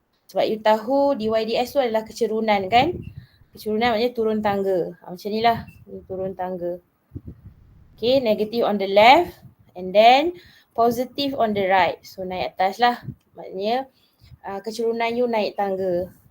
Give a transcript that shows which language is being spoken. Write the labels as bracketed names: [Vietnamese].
[Malay] Sebab you tahu dy dx tu adalah kecerunan kan. Kecerunan maknanya turun tangga. Macam ni lah, turun tangga. [English] Okay, negative on the left and then positive on the right. [Malay] So naik atas lah. Maknanya kecerunan you naik tangga.